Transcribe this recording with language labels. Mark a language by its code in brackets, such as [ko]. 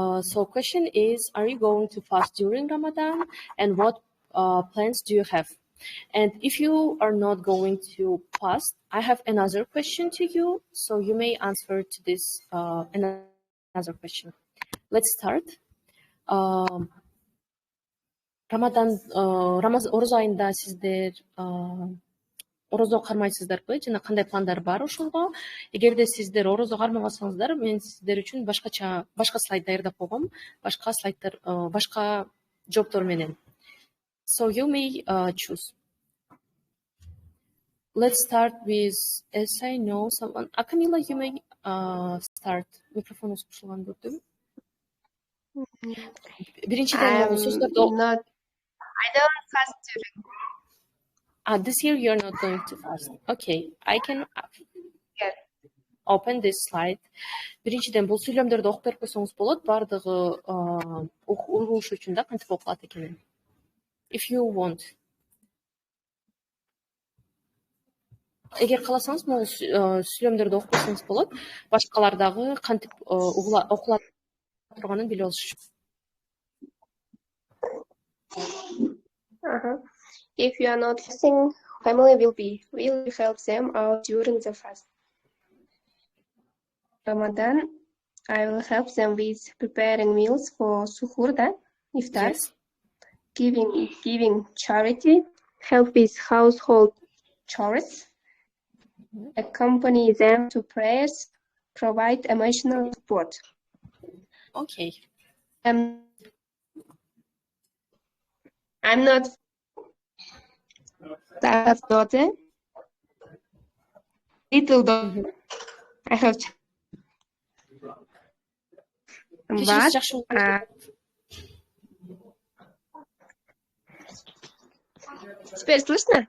[en] So question is, are you going to fast during Ramadan, and what plans do you have? And if you are not going to fast, I have another question to you, so you may answer to this another question. Let's start. [ky] Орозо айында сиздер орозо кармайсыздарбы жана кандай пландар бар ошолго? Эгерде сиздер орозо кармабасаңыздар, мен сиздер үчүн башка слайд даярдап койгом, башка жооптор менен. [en] So you may choose. Let's start with, as I know someone. Camila, you may start. [ky] Microphone кушулган көрдүм. Биринчиден сөздөрдү. [en] I don't fast during. This year you're not going to fast. Okay, I can open this slide. [ky] Биринчиден бул сүйлөмдөрдү окуп берип койсоңуз болот. Бардыгы угуш үчүн да кантип окулат экенин. [en] If you want. [ky] Эгер кааласаңыз, могул сүйлөмдөрдү окуп койсоңуз болот. Башкалар дагы кантип окула турганын билип алыш үчүн. [en] If you are not fasting, family will help them out during the fast. Ramadan, I will help them with preparing meals for suhoor, iftar, giving charity, help with household chores, accompany them to prayers, provide emotional support. Okay. I'm not. I have daughter, little daughter. I have. [ru] But теперь слышно?